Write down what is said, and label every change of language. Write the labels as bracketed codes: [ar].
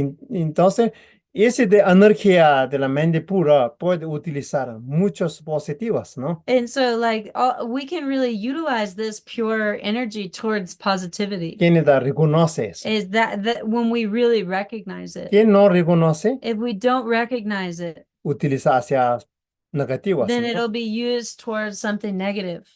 [es] Entonces, ese de energía de la mente pura puede utilizar muchos positivos, ¿no? [en] And so like we can really utilize this pure energy towards positivity. [es] ¿Quién reconoce eso? [en] Is that when we really recognize it. [es] ¿Quién no reconoce? [en] If we don't recognize it, [es] Utiliza hacia negativos, [en] then [es] ¿no? [en] it'll be used towards something negative.